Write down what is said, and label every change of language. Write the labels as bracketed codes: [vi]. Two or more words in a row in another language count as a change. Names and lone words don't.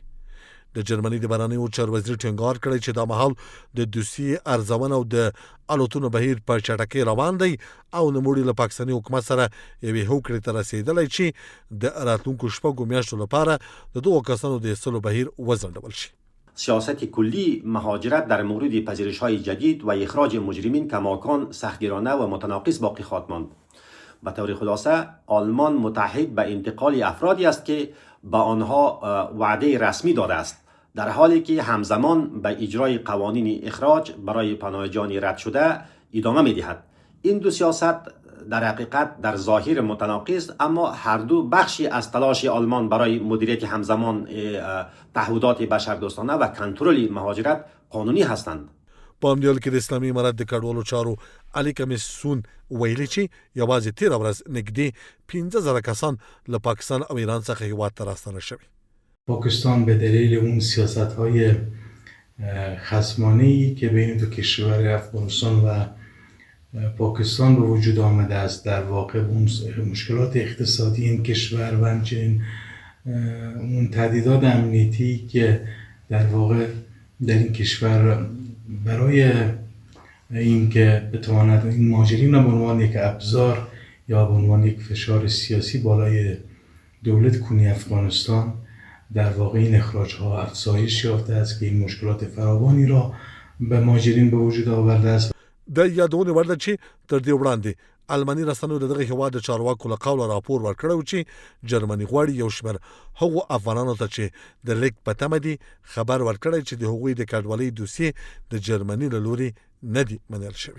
[ps] د جرمني د بهرنیو چارو وزیر ټینګار کړی چې دا مهال د دوسیې ارزونه او د الوتنو بهیر په چټکۍ روان دی او نوموړي له پاکستاني حکومت سره یوې هوکړې ته رسېدلی چې د راتلونکو شپږو میاشتو لپاره د دغو کسانو د ایستلو بهیر وځنډول شي. [fa] سیاست کلی مهاجرت در مورد پذیرش‌های جدید و اخراج مجرمین کماکان سختگیرانه و متناقض باقی خواهد ماند. به طور خلاصه آلمان متعهد به انتقال افرادی است که به آنها وعده رسمی داده است، در حالی که همزمان به اجرای قوانین اخراج برای پناهجویان رد شده ادامه می‌دهد. این دو سیاست در حقیقت در ظاهر متناقض، اما هر دو بخشی از تلاش آلمان برای مدیریت همزمان تعهدات بشردوستانه و کنترل مهاجرت قانونی هستند. [ps] په همدې حال کې د اسلامي امارت د کډوالو چارو علي کمیسون ویلي چې یوازې تېره ورځ نږدې 15,000 کسان له پاکستان او ایران څخه هېواد ته راستانه شوي. [fa] پاکستان به دلیل اون سیاست‌های خصمانه‌ای که بین دو کشور افغانستان و پاکستان به وجود آمده است، در واقع اون مشکلات اقتصادی این کشور و همچنین اون تهدیدات امنیتی که در واقع در این کشور برای اینکه بتواند این مهاجرین را به عنوان یک ابزار یا به عنوان یک فشار سیاسی بالای دولت کنی افغانستان، در واقع این اخراج‌ها افزایش یافته است که این مشکلات فراوانی را به مهاجرین به وجود آورده است. [ps] د یادونه ورده چې تر دې وړاندې الماني رسنیو دغه هیواد د چارواکو له قوله راپور ورکړی و چې جرمني غواړي یو شمېر هغو افغانانو ته چې د لیک په تمه دي خبر ورکړی چې د هغوی د کډوالۍ دوسیې د جرمني له لوري نه دي منل شوي.